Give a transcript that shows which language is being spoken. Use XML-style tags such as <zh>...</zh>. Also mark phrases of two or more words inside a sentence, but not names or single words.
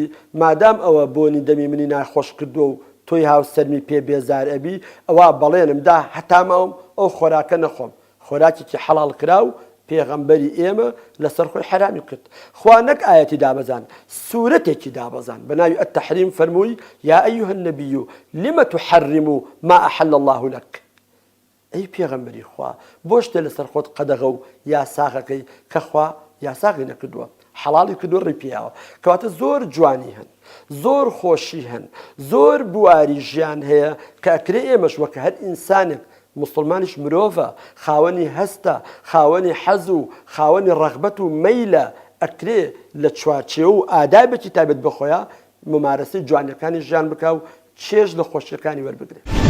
<ckb>مادام ئەوە بۆنی دەمی منی ناخۆش کردووە و تۆی هاوسەرمی پێ بێزار ئەبی ئەوە بەڵێنم دا هەتا ماوم ئەو خۆراکە نەخۆم خۆراکێکی حەڵاڵ کرا و پێغەمبەری ئێمە لەسەر خۆی حرامی کرد خوا نەک ئاەتی دابەزان سوورەتێکی دابەزان بە ناوی التەحریم فەرمووی</ckb> <ar>یا ئەیها النبی لم تحرم ما أحل الله</ar> <ckb>لك ئەی پێغەمبەری خوا بۆ شتێ لەسەر خۆت قەدەغە و یاساغەکەی کە خوا یاساغی نەکردووە حەڵاڵی کردو ڕێی پێیاوە کەواتە زۆر جوانی هەن زۆر خۆشی هەن زۆر بواری ژیان هەیە کە ئەکرێ ئێمەش وەکە هەر ئینسانێک مسلمانیش مرۆڤە خاوەنی هەستە خاوەنی حەز و خاوەنی ڕەغبەت و مەیلە ئەکرێ لە چوارچێوە و ئادابێکی تایبەت بخۆیە ممارەسەی جوانیەکانی ژیان بکە و چێژ لە خۆشیەکانی وەربگرێت.</ckb>